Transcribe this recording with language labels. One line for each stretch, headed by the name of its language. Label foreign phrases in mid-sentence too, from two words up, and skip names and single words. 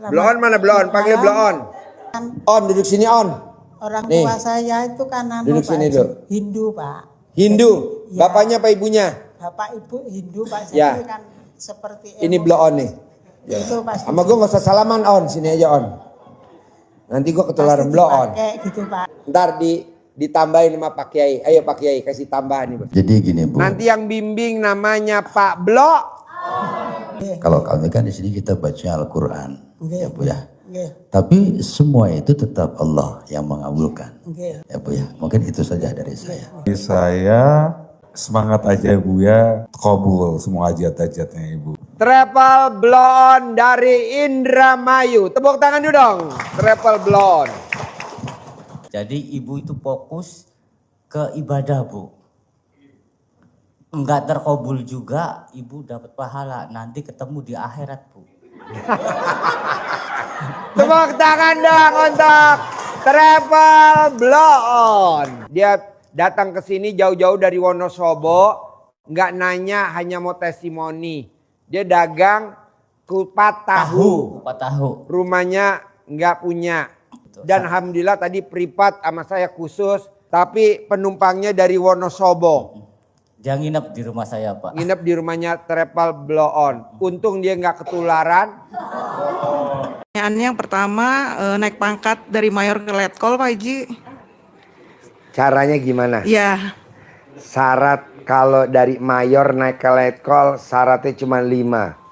Indonesian: Blow on mana blow on? Panggil blow on. On, duduk sini on. Orang Nih. tua saya itu kan Duduk sini dulu. Hindu, Pak. Hindu. Ya. Bapaknya apa ibunya? Bapak ibu Hindu, Pak. Ya. Jadi kan seperti Ini blow on nih. Ya. Itu pasti. Sama gue gak usah salaman on, sini aja on. Nanti gue ketularan blow on. Gitu, Pak. Ntar ditambahin sama Pak Kiai. Ayo Pak Kiai kasih tambahan nih. Jadi gini Bu. Nanti yang bimbing namanya Pak Blow. Kalau kami kan di sini kita baca Al-Quran, ya Bu ya. Nggih. Tapi semua itu tetap Allah yang mengabulkan, Nggih. ya Bu ya. Mungkin itu saja dari saya. Saya semangat aja Ibu ya, kabul semua hajat-hajatnya Ibu. Travel blow on dari Indramayu. Tepuk tangan dulu dong. Travel blow on. Jadi ibu itu fokus ke ibadah Bu. Enggak terkabul juga, ibu dapat pahala. Nanti ketemu di akhirat Bu. Tepuk tangan dong untuk Travel blow on. Dia datang ke sini jauh-jauh dari Wonosobo. Nggak nanya, hanya mau testimoni. Dia dagang kupat tahu. Kupat tahu. Rumahnya nggak punya. Dan alhamdulillah tadi privat sama saya khusus. Tapi penumpangnya dari Wonosobo. Jangan nginep di rumah saya Pak. Nginep di rumahnya Travel blow on. Untung dia nggak ketularan. Pertanyaan yang pertama, naik pangkat dari mayor ke letkol Pak Haji. Caranya gimana? Ya, Syarat kalau dari mayor naik ke letkol syaratnya cuma 5.